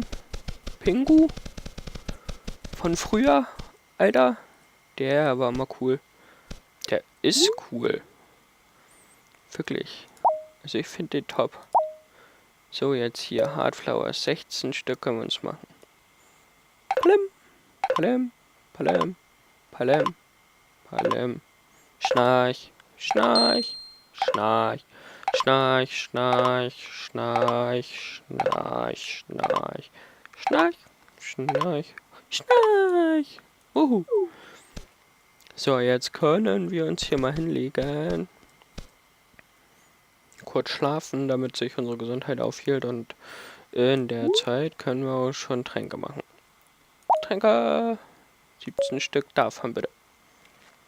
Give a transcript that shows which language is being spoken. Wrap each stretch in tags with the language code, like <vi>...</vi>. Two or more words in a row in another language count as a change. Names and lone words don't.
<de>Pingu. Von früher. Alter. Der war mal cool. Der ist cool. Wirklich. Also ich finde den top. So, jetzt hier Hardflowers. 16 Stück können wir uns machen. Palem. Palem. Palem. Palem. Palem. Schnarch. Schnarch. Schnarch. Schnarch, schnarch, schnarch, schnarch, schnarch, schnarch, schnarch, schnarch. So, jetzt können wir uns hier mal hinlegen. Kurz schlafen, damit sich unsere Gesundheit aufhielt und in der Zeit können wir auch schon Tränke machen. Tränke! 17 Stück davon bitte.</de>